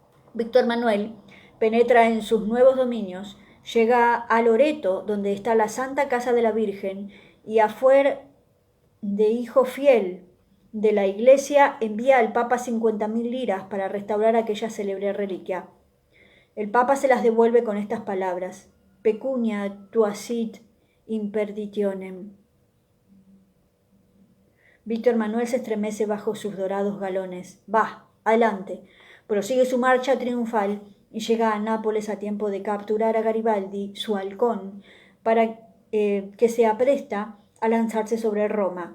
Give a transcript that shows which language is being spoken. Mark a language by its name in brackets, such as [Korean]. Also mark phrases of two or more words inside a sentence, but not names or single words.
[Spanish] Víctor Manuel penetra en sus nuevos dominios, llega a Loreto, donde está la Santa Casa de la Virgen, y a fuer de hijo fiel de la Iglesia envía al Papa 50.000 liras para restaurar aquella célebre reliquia. El Papa se las devuelve con estas palabras: [Latin] pecunia tuasit imperditionem. [Spanish] Víctor Manuel se estremece bajo sus dorados galones. Va, adelante. Prosigue su marcha triunfal y llega a Nápoles a tiempo de capturar a Garibaldi, su halcón, para que se apresta a lanzarse sobre Roma.